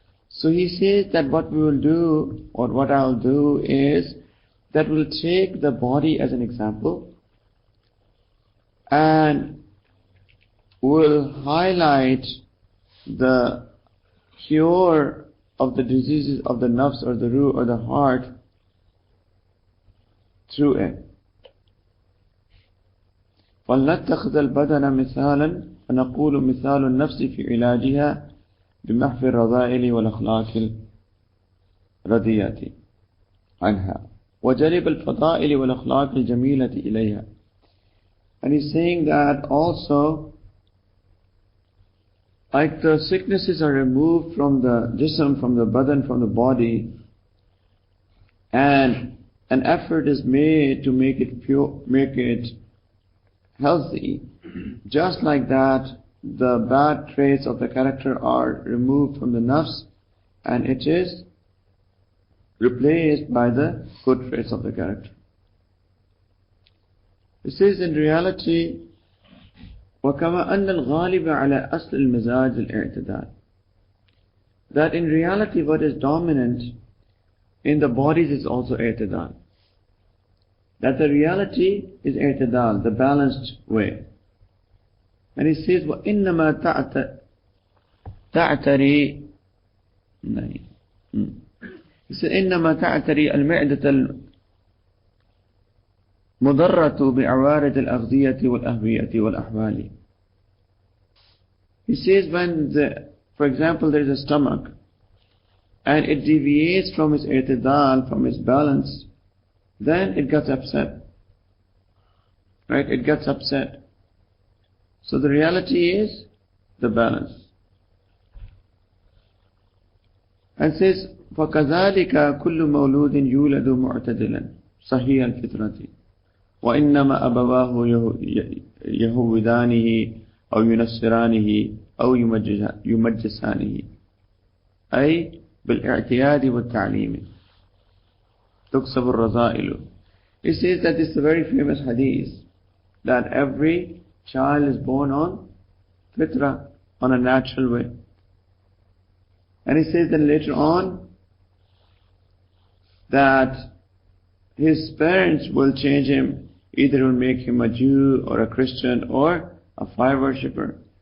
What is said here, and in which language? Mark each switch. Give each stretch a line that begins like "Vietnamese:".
English: So he says that what we will do, or what I will do, is that we'll take the body as an example and we'll highlight the cure of the diseases of the nafs or the ruh or the heart through it.
Arabic: فلنتخذ البدن مثالا فنقول مثال النفس في علاجها بمحو الرذائل والأخلاق الرضية عنها وجلب الفضائل والأخلاق الجميلة إليها.
English: And he's saying that also, like the sicknesses are removed from the jism, from the badan, from the body, and an effort is made to make it pure, make it healthy, just like that the bad traits of the character are removed from the nafs and it is replaced by the good traits of the character. It says in reality,
Arabic: وَكَمَا أَنَّ الْغَالِبَ عَلَى أَصْلِ الْمِزَاجِ الْإِعْتِدَالِ,
English: that in reality what is dominant in the bodies is also i'tidal. That the reality is i'tidal, the balanced way. And he says,
Arabic: وَإِنَّمَا تَعْتَرِي
English: He said,
Arabic: إِنَّمَا تَعْتَرِي الْمِعْدَةَ الْمُضَرَّةُ بِعَوَارِضِ الْأَغْذِيَةِ وَالْأَهْوِيَةِ وَالْأَحْوَالِ.
English: He says, for example, there is a stomach, and it deviates from its i'tidal, from its balance, then it gets upset. Right? It gets upset. So the reality is the balance. And says,
Arabic: فَكَذَلِكَ كُلُّ مَوْلُودٍ يُولَدُ مُعْتَدِلًا صَحِيحَ الْفِطْرَةِ وَإِنَّمَا أَبَوَاهُ يَهُوِّدَانِهِ أو ينصرانه أو يمجسانه أي بالاعتياد والتعليم تكسب الرذائل.
English: It says that this is a very famous hadith, that every child is born on fitra, on a natural way. And he says that later on that his parents will change him, either will make him a Jew or a Christian or a fire worshipper.